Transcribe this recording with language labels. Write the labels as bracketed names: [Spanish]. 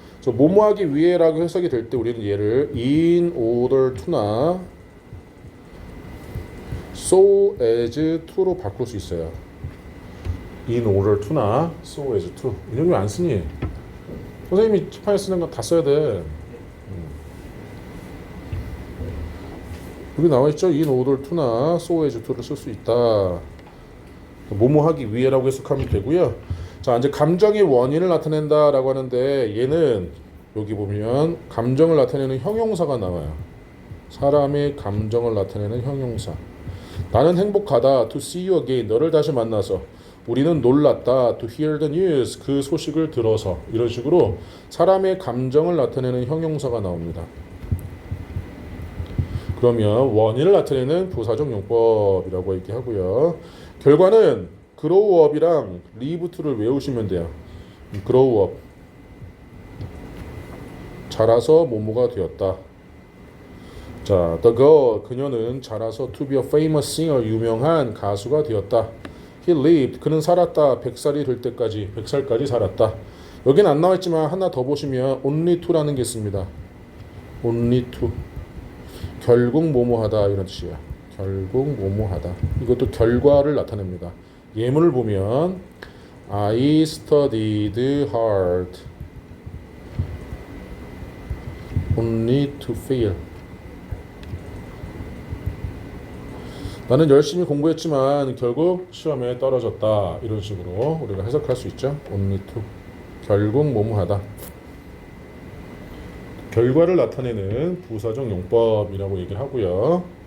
[Korean] 그래서 뭐뭐 하기 위해라고 해석이 될 때 우리는 얘를 in order to나 so as to로 바꿀 수 있어요. [English] in order to나 so as to. [Korean] 이런 거 안 쓰니? 선생님이 칠판에 쓰는 건 다 써야 돼. 여기 나와 있죠. in order to나 so as to를 쓸 수 있다. 뭐뭐 하기 위해라고 해석하면 되고요. 자, 이제 감정의 원인을 나타낸다라고 하는데 얘는 여기 보면 감정을 나타내는 형용사가 나와요. 사람의 감정을 나타내는 형용사. 나는 행복하다. [English] To see you again. [Korean] 너를 다시 만나서. 우리는 놀랐다. [English] To hear the news. [Korean] 그 소식을 들어서. 이런 식으로 사람의 감정을 나타내는 형용사가 나옵니다. 그러면 원인을 나타내는 부사적 용법이라고 얘기하고요. 결과는 grow up이랑 live to를 외우시면 돼요. grow up 자라서 뭐뭐가 되었다. [English] 자, the girl [Korean] 그녀는 자라서 [English] to be a famous singer [Korean] 유명한 가수가 되었다. He lived 그는 살았다. 100살이 될 때까지 100살까지 살았다. 여기는 안 나와 있지만 하나 더 보시면 only to라는 게 있습니다. only to 결국 뭐뭐하다 이런 뜻이에요. 결국 뭐뭐하다. 이것도 결과를 나타냅니다. 예문을 보면 [English] I studied hard only to fail. [Korean] 나는 열심히 공부했지만 결국 시험에 떨어졌다. 이런 식으로 우리가 해석할 수 있죠. only to 결국 뭐뭐하다. 결과를 나타내는 부사적 용법이라고 얘기를 하고요.